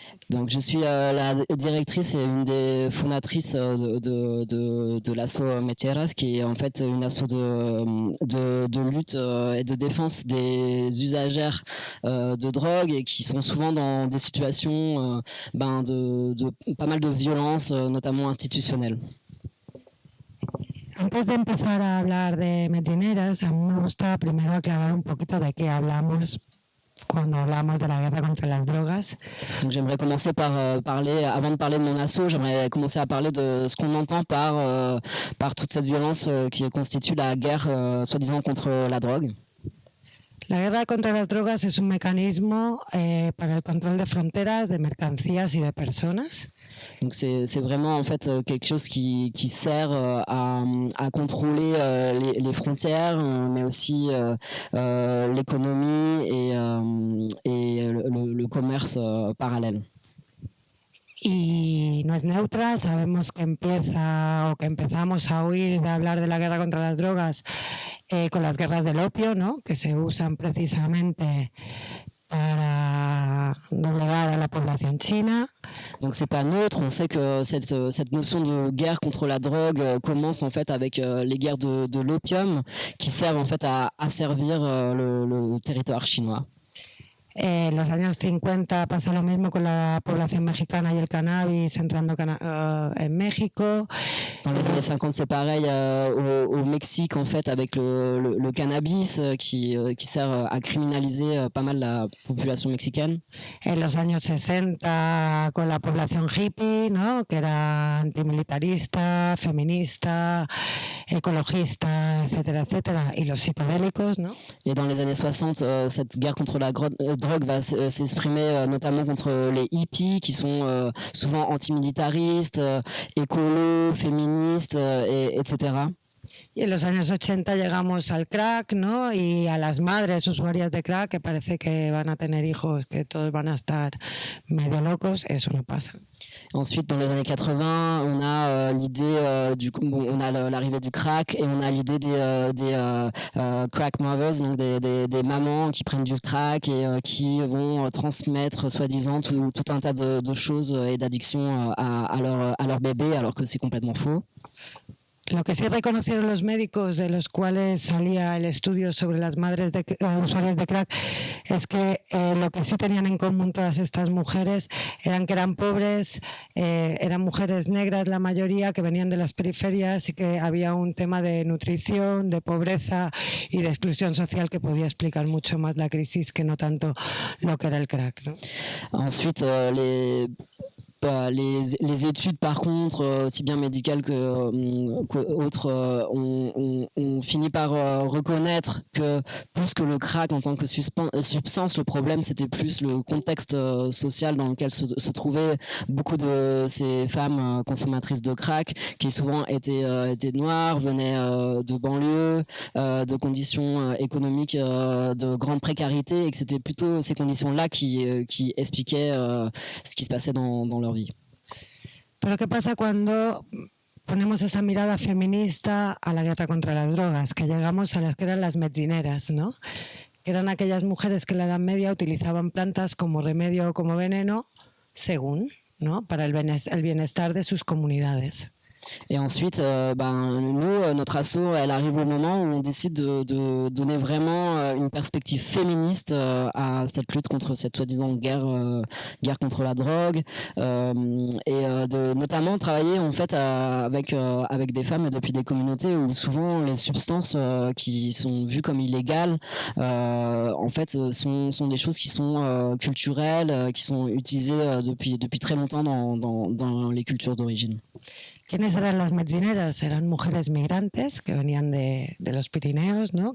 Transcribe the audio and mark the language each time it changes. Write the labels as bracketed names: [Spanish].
[French] Donc je suis la directrice et une des fondatrices de l'asso Medzineras, qui est en fait une asso de lutte et de défense des usagères de drogue et qui sont souvent dans des situations de pas mal de violences, notamment institutionnelles. [Spanish] Antes de empezar a hablar de Medzineras, a mí me gusta primero aclarar un poquito de qué hablamos cuando hablamos de la guerra contra las drogas. [French] Donc j'aimerais commencer par parler, avant de parler de mon asso, j'aimerais commencer à parler de ce qu'on entend par toute cette violence qui constitue la guerre soi-disant contre la drogue. [Spanish] La guerra contra las drogas es un mecanismo para el control de fronteras, de mercancías y de personas. [French] Donc c'est vraiment en fait quelque chose qui sert à contrôler les frontières, mais aussi l'économie et le commerce parallèle. [Spanish] Y no es neutra, sabemos que empezamos a oír de hablar de la guerra contra las drogas con las guerras del opio, ¿no? Que se usan precisamente para doblegar a la población china. [French] Donc c'est pas neutre, on sait que cette notion de guerre contre la drogue commence en fait avec les guerres de l'opium qui servent en fait à asservir le territoire chinois. [Spanish] En los años 50 pasa lo mismo con la población mexicana y el cannabis entrando en México. [French] Dans les années 50, c'est pareil au Mexique en fait avec le cannabis qui sert à criminaliser pas mal la population mexicaine. [Spanish] En los años 60 con la población hippie, ¿no? Que era antimilitarista, feminista, ecologista, etcétera, etcétera, y los psicodélicos, ¿no? [French] Et dans les années 60, cette guerre contre la drogue va s'exprimer notamment contre les hippies qui sont souvent antimilitaristes, écolos, féministes, etc. [Spanish] Y en los años 80 llegamos al crack, ¿no? Y a las madres usuarias de crack que parece que van a tener hijos, que todos van a estar medio locos. Eso no pasa. [French] Ensuite, dans les années 80, on a l'idée on a l'arrivée du crack et on a l'idée des crack mothers, donc des mamans qui prennent du crack et qui vont transmettre soi-disant tout un tas de choses et d'addictions à leur bébé, alors que c'est complètement faux. Lo que sí reconocieron los médicos de los cuales salía el estudio sobre las madres usuarias de crack es que lo que sí tenían en común todas estas mujeres eran que eran pobres, eran mujeres negras la mayoría, que venían de las periferias y que había un tema de nutrición, de pobreza y de exclusión social que podía explicar mucho más la crisis que no tanto lo que era el crack, ¿no? Ensuite, Les études, par contre, aussi bien médicales qu'autres, on finit par reconnaître que plus que le crack en tant que substance, le problème c'était plus le contexte social dans lequel se trouvaient beaucoup de ces femmes consommatrices de crack, qui souvent étaient noires, venaient de banlieues, de conditions économiques de grande précarité, et que c'était plutôt ces conditions-là qui expliquaient ce qui se passait dans leur vie. [Spanish] Pero ¿qué pasa cuando ponemos esa mirada feminista a la guerra contra las drogas? Que llegamos a las que eran las medzineras, ¿no? Que eran aquellas mujeres que en la Edad Media utilizaban plantas como remedio o como veneno, según, ¿no? Para el bienestar de sus comunidades. [French] Et ensuite, nous, notre asso, elle arrive au moment où on décide de donner vraiment une perspective féministe à cette lutte contre cette soi-disant guerre contre la drogue, et de notamment travailler en fait avec des femmes et depuis des communautés où souvent les substances qui sont vues comme illégales, en fait, sont des choses qui sont culturelles, qui sont utilisées depuis très longtemps dans les cultures d'origine. [Spanish] ¿Quiénes eran las medzineras? Eran mujeres migrantes que venían de los Pirineos, ¿no?